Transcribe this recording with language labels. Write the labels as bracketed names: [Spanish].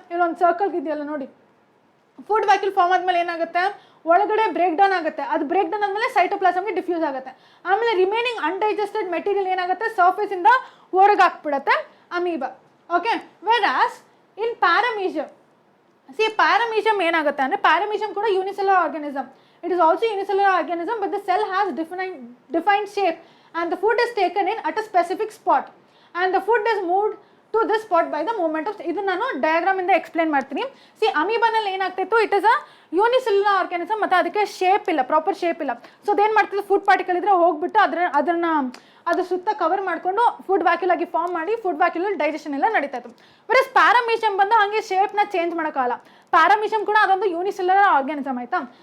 [Kannada] ಇಲ್ಲೊಂದು ಸರ್ಕಲ್ ಇದೆಯಲ್ಲ ನೋಡಿ, ಫುಡ್ ವ್ಯಾಕ್ಯೂಲ್ ಫಾರ್ಮ್ ಆದಮೇಲೆ ಏನಾಗುತ್ತೆ, ಒಳಗಡೆ ಬ್ರೇಕ್ ಡೌನ್ ಆಗುತ್ತೆ. ಅದು ಬ್ರೇಕ್ ಡೌನ್ ಆದಮೇಲೆ ಸೈಟೋಪ್ಲಾಸಮ್ಗೆ ಡಿಫ್ಯೂಸ್ ಆಗುತ್ತೆ. ಆಮೇಲೆ ರಿಮೈನಿಂಗ್ ಅನ್ಡೈಜೆಸ್ಟೆಡ್ ಮೆಟೀರಿಯಲ್ ಏನಾಗುತ್ತೆ, ಸರ್ಫೇಸಿಂದ ಹೊರಗೆ ಹಾಕ್ಬಿಡುತ್ತೆ ಅಮೀಬಾ. ಓಕೆ, ವೆರಾಸ್ ಇನ್ ಪ್ಯಾರಾಮೀಷಿಯಂ, ಸಿ ಪ್ಯಾರಾಮೀಷಿಯಂ ಏನಾಗುತ್ತೆ ಅಂದರೆ, ಪ್ಯಾರಾಮೀಷಿಯಂ ಕೂಡ unicellular organism. [English] It is also unicellular organism, but the cell has defined shape, and the food is taken in at a specific spot, and the food is moved to this spot by the movement of. [Kannada] ಇದು ನಾನು diagram ಇಂದ explain ಮಾಡ್ತೀನಿ. C ಅಮೀಬಾನಲ್ಲಿ ಏನಾಗ್ತಿತ್ತು, [English] it is a unicellular organism, [Kannada] ಮತ್ತು ಅದಕ್ಕೆ shape ಇಲ್ಲ, proper shape ಇಲ್ಲ. So ಅದೇನು ಮಾಡ್ತಿತ್ತು, ಫುಡ್ ಪಾರ್ಟಿಕಲ್ ಇದ್ರೆ ಹೋಗ್ಬಿಟ್ಟು ಅದ್ರ ಸುತ್ತ ಕವರ್ ಮಾಡಿಕೊಂಡು ಫುಡ್ ವ್ಯಾಕ್ಯೂಲ್ ಆಗಿ ಫಾರ್ಮ್ ಮಾಡಿ ಫುಡ್ ವ್ಯಾಕ್ಯೂಲ್ ಡೈಜೆಷನ್ ಎಲ್ಲ ನಡೀತಾ ಇತ್ತು. ಬಟ್ ಪ್ಯಾರಾಮೀಷಿಯಂ ಬಂದು ಹಾಗೆ ಶೇಪ್ನ ಚೇಂಜ್ ಮಾಡೋಕ್ಕಾಗಲ್ಲ. ಪ್ಯಾರಾಮೀಷಿಯಂ ಕೂಡ ಅದೊಂದು ಯೂನಿಸೆಲ್ಯುಲರ್ ಆರ್ಗಾನಿಸಮ್ ಆಯ್ತಾ.